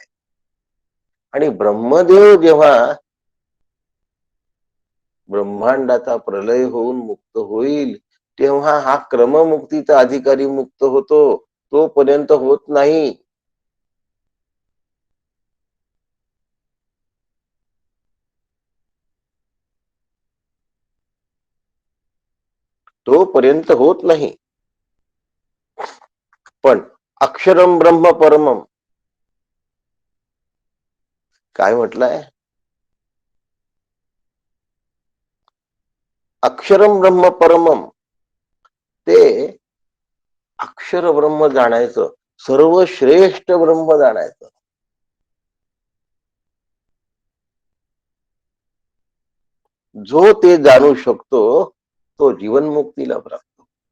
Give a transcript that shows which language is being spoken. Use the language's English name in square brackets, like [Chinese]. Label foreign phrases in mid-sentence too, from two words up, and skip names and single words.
[Marathi] आणि ब्रह्मदेव जेव्हा ब्रह्मांडाचा प्रलय होऊन मुक्त होईल, तेव्हा हा क्रममुक्तीचा अधिकारी मुक्त होतो, तोपर्यंत होत नाही. तोपर्यंत होत नाही. पण [Sanskrit] अक्षरम ब्रह्म परमम [Marathi] काय म्हटलंय? [Sanskrit] अक्षरम ब्रह्म परमम, [Marathi] ते अक्षर ब्रह्म जाणायचं, सर्वश्रेष्ठ ब्रह्म जाणायचं. जो ते जाणू शकतो तो जीवनमुक्तीला प्राप्त.